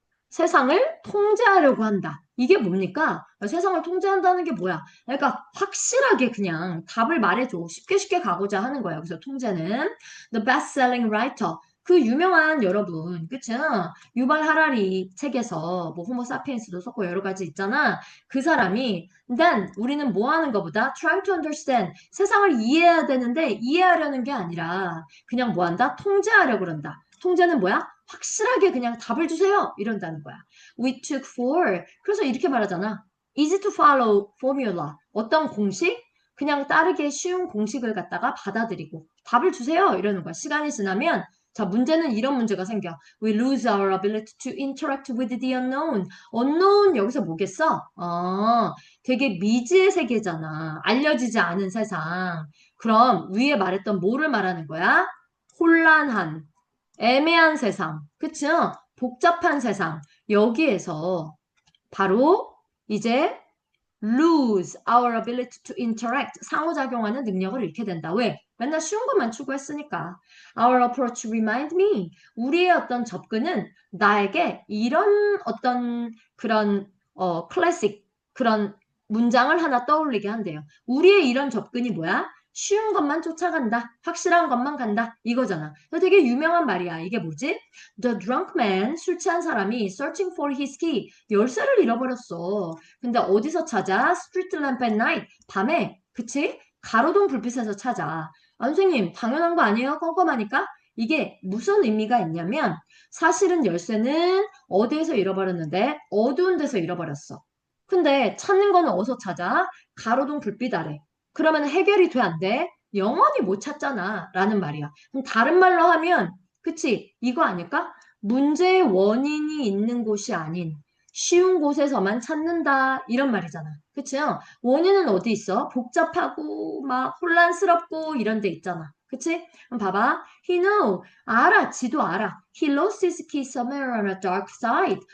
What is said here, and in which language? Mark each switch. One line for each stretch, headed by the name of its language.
Korean: 세상을 통제하려고 한다. 이게 뭡니까? 세상을 통제한다는 게 뭐야? 그러니까 확실하게 그냥 답을 말해줘. 쉽게 쉽게 가고자 하는 거야. 그래서 통제는
English: The best-selling writer.
Korean: 그 유명한 여러분, 그치? 유발 하라리 책에서 뭐 호모사피엔스도 썼고 여러 가지 있잖아. 그 사람이
English: then
Korean: 우리는 뭐 하는 것보다
English: trying to understand
Korean: 세상을 이해해야 되는데 이해하려는 게 아니라 그냥 뭐 한다? 통제하려고 그런다. 통제는 뭐야? 확실하게 그냥 답을 주세요. 이런다는 거야.
English: We took for.
Korean: 그래서 이렇게 말하잖아.
English: Easy to follow formula.
Korean: 어떤 공식? 그냥 따르기 쉬운 공식을 갖다가 받아들이고 답을 주세요. 이러는 거야. 시간이 지나면 자, 문제는 이런 문제가 생겨.
English: We lose our ability to interact with the unknown.
Korean: unknown 여기서 뭐겠어? 되게 미지의 세계잖아. 알려지지 않은 세상. 그럼 위에 말했던 뭐를 말하는 거야? 혼란한, 애매한 세상, 그쵸? 복잡한 세상. 여기에서 바로 이제
English: lose our ability to interact,
Korean: 상호작용하는 능력을 잃게 된다. 왜? 맨날 쉬운 것만 추구했으니까.
English: Our approach remind me,
Korean: 우리의 어떤 접근은 나에게 이런 어떤 그런 클래식 그런 문장을 하나 떠올리게 한대요. 우리의 이런 접근이 뭐야? 쉬운 것만 쫓아간다. 확실한 것만 간다. 이거잖아. 이거 되게 유명한 말이야. 이게 뭐지?
English: The drunk man,
Korean: 술 취한 사람이
English: searching for his key,
Korean: 열쇠를 잃어버렸어. 근데 어디서 찾아? 스트리트 램프
English: at night.
Korean: 밤에. 그치? 가로등 불빛에서 찾아. 아, 선생님, 당연한 거 아니에요? 껌껌하니까? 이게 무슨 의미가 있냐면 사실은 열쇠는 어디에서 잃어버렸는데 어두운 데서 잃어버렸어. 근데 찾는 거는 어디서 찾아? 가로등 불빛 아래. 그러면 해결이 돼, 안 돼? 영원히 못 찾잖아. 라는 말이야. 그럼 다른 말로 하면 그치? 이거 아닐까? 문제의 원인이 있는 곳이 아닌 쉬운 곳에서만 찾는다 이런 말이잖아. 그치요? 원인은 어디 있어? 복잡하고 막 혼란스럽고 이런 데 있잖아. 그치? 그럼 봐봐.
English: He know.
Korean: 알아. 지도 알아.
English: He lost his key somewhere on a dark side.